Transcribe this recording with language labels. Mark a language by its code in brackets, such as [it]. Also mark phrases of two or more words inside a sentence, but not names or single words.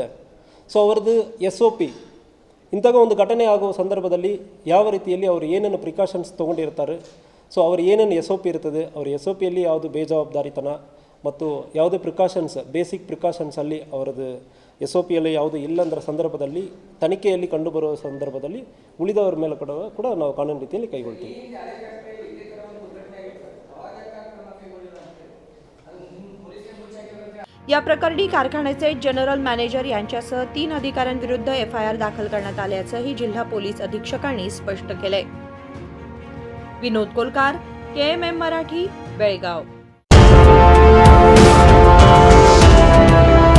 [kn] ಸೊ ಅವ್ರದ್ದು SOP, ಇಂತಹ ಒಂದು ಘಟನೆ ಆಗುವ ಸಂದರ್ಭದಲ್ಲಿ ಯಾವ ರೀತಿಯಲ್ಲಿ ಅವರು ಏನೇನು ಪ್ರಿಕಾಷನ್ಸ್ ತೊಗೊಂಡಿರ್ತಾರೆ, ಸೊ ಅವ್ರು ಏನೇನು SOP ಇರ್ತದೆ, ಅವ್ರ SOPಯಲ್ಲಿ ಯಾವುದು ಬೇಜವಾಬ್ದಾರಿತನ ಮತ್ತು ಯಾವುದೇ ಪ್ರಿಕಾಷನ್ಸ್, [en] basic precautions [kn] ಅವರದ್ದು SOPಯಲ್ಲಿ ಯಾವುದು ಇಲ್ಲಂದ್ರ ಸಂದರ್ಭದಲ್ಲಿ, ತನಿಖೆಯಲ್ಲಿ ಕಂಡುಬರುವ ಸಂದರ್ಭದಲ್ಲಿ ಉಳಿದವರ ಮೇಲೆ ಕೂಡ ನಾವು ಕಾನೂನು ರೀತಿಯಲ್ಲಿ ಕೈಗೊಳ್ತೀವಿ. [mr] या प्रकरणी कारखान्याचे [en] general manager [mr] यांच्यासह 3 अधिकाऱ्यांविरुद्ध FIR दाखल करण्यात आल्याचंही जिल्हा पोलीस अधीक्षकांनी स्पष्ट केलंय. विनोद कोलकार, KMM मराठी, बेळगाव.